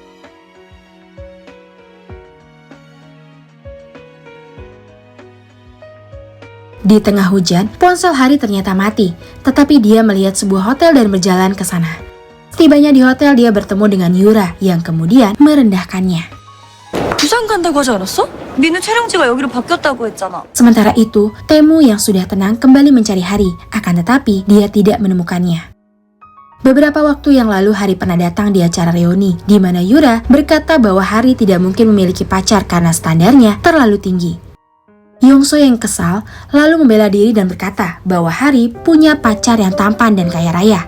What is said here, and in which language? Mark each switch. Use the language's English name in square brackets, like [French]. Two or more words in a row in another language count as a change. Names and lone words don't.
[Indonesian] Di tengah hujan, ponsel Hari ternyata mati, tetapi dia melihat sebuah hotel dan berjalan ke sana. Setibanya di hotel, dia bertemu dengan Yura yang kemudian merendahkannya. [Korean] 부산 간다고 하지 않았어? 민우 촬영지가 여기로 바뀌었다고 했잖아. [Indonesian] Sementara itu, Taemu yang sudah tenang kembali mencari Hari, akan tetapi dia tidak menemukannya. Beberapa waktu yang lalu Hari pernah datang di acara reuni, di mana Yura berkata bahwa Hari tidak mungkin memiliki pacar karena standarnya terlalu tinggi. Yongso yang kesal lalu membela diri dan berkata bahwa Hari punya pacar yang tampan dan kaya raya.